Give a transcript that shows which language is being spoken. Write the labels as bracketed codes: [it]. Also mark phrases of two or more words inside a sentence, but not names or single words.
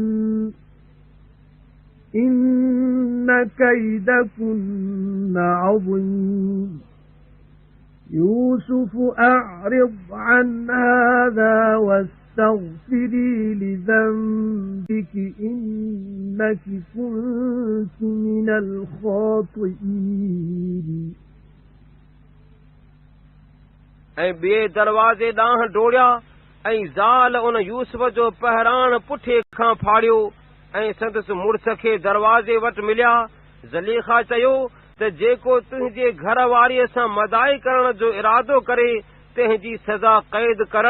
[ar] إن كيدكن عظيم يوسف أعرض عن هذا واستغفري لذنبك إنك كنت من الخاطئين [sd] ऐं ॿिए दरवाज़े ॾांहुं डोड़िया ऐं ज़ाल उन यूसुफ जो पहिराण पुठे खां फाड़ियो ऐं संदसि मुड़िस खे दरवाज़े वटि मिलिया ज़लीख़ा चयो त जेको तुंहिंजे घर वारीअ सां मदाई करण जो इरादो करे तंहिंजी सज़ा क़ैद करण